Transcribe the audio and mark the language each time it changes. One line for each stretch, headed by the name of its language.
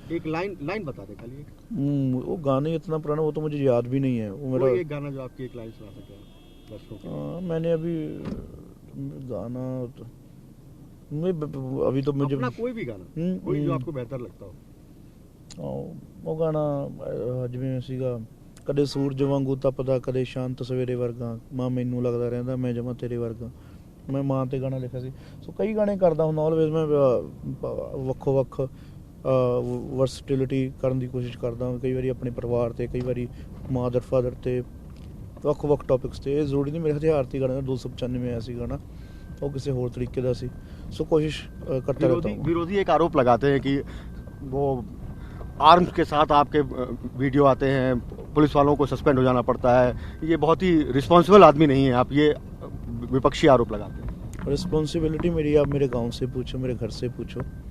Hindi: एक लाइन बता दे खाली। वो गाने इतना पुराना, वो तो मुझे याद भी नहीं है। वो मेरा एक गाना जो आपकी एक लाइन सुना सके दर्शकों को। मैंने अभी गाना मैं अभी तो मुझे अपना कोई भी गाना, कोई जो आपको बेहतर लगता हो।
Punjabi: वो गाना जिਵੇਂ ਸੀਗਾ, ਕਦੇ ਸੂਰਜ ਵਾਂਗੂ ਤਪਦਾ, ਕਦੇ ਸ਼ਾਂਤ ਸਵੇਰੇ ਵਰਗਾ, ਮਾਂ ਮੈਨੂੰ ਲੱਗਦਾ ਰਹਿੰਦਾ ਮੈਂ ਜਮਾਂ ਤੇਰੇ ਵਰਗਾ। ਮੈਂ ਮਾਂ ਤੇ ਗਾਣਾ ਲਿਖਿਆ ਸੀ। ਸੋ ਕਈ ਗਾਣੇ ਕਰਦਾ ਹੁੰਦਾ ਆਲਵੇਜ਼ ਮੈਂ, ਵੱਖੋ ਵੱਖ ਵਰਸਟਿਲਿਟੀ ਕਰਨ ਦੀ ਕੋਸ਼ਿਸ਼ ਕਰਦਾ। ਕਈ ਵਾਰੀ ਆਪਣੇ ਪਰਿਵਾਰ ਤੇ, ਕਈ ਵਾਰੀ ਮਦਰ ਫਾਦਰ ਤੇ, ਵੱਖ ਵੱਖ ਟੌਪਿਕਸ ਤੇ। ਇਹ ਜ਼ਰੂਰੀ ਨਹੀਂ ਮੇਰੇ ਹਥਿਆਰਤੀ ਗਾਣਾ 295 ਆਇਆ ਸੀ ਗਾਣਾ, ਉਹ ਕਿਸੇ ਹੋਰ ਤਰੀਕੇ ਦਾ ਸੀ।
Hindi: ਸੋ कोशिश करता रहता हूँ। विरोधी एक आरोप लगाते हैं कि वो आर्म्स के साथ आपके वीडियो आते हैं, पुलिस वालों को सस्पेंड हो जाना पड़ता है। ये बहुत ही रिस्पॉन्सिबल आदमी नहीं है आप, ये विपक्षी आरोप लगाते हैं। रिस्पॉन्सिबिलिटी मेरी आप मेरे गांव से पूछो, मेरे घर से पूछो।